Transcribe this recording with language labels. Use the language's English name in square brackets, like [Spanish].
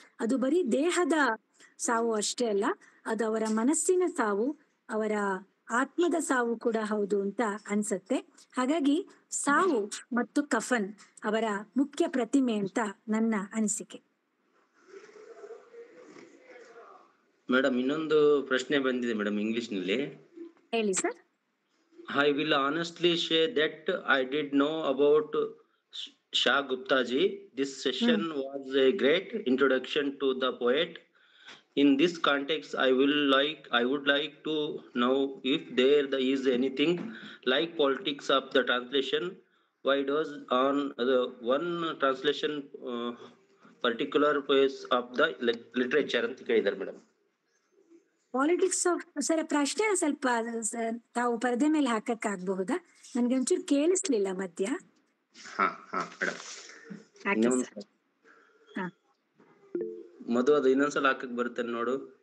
[Kannada] ಅದು ಬರೀ ದೇಹದ ಸಾವು ಅಷ್ಟೇ ಅಲ್ಲ, ಅದು ಅವರ ಮನಸ್ಸಿನ ಸಾವು, ಅವರ ಆತ್ಮದ ಸಾವು ಕೂಡ ಹೌದು ಅಂತ ಅನ್ಸತ್ತೆ. ಹಾಗಾಗಿ ಸಾವು ಮತ್ತು ಕಫನ್ ಅವರ ಮುಖ್ಯ ಪ್ರತಿಮೆ ಅಂತ ನನ್ನ ಅನಿಸಿಕೆ. ಮೇಡಮ್, ಇನ್ನೊಂದು ಪ್ರಶ್ನೆ ಬಂದಿದೆ ಮೇಡಮ್ ಇಂಗ್ಲಿಷ್ ನಲ್ಲಿ. ಹೇಳಿ sir. [English] I will honestly say that I did know about Shah Gupta ji. This session was a great introduction to the poet. In this context, I would like to know if there is anything like politics of the translation. Why does on the one translation particular phase of the literature [Kannada] ಅಂತ ಕೇಳಿದ್ದಾರೆ madam. Politics of sir, ಪ್ರಶ್ನೆ ಸ್ವಲ್ಪ ತಾವು ಪರದೆ ಮೇಲೆ ಹಾಕಕ್ ಆಗಬಹುದಾ? ನನ್ಗೆ ಒಂಚೂರು ಕೇಳಿಸ್ಲಿಲ್ಲ ಮಧ್ಯ. ಮಧು, ಅದು ಇನ್ನೊಂದ್ಸಲ ಹಾಕಕ್ ಬರುತ್ತೆ ನೋಡು.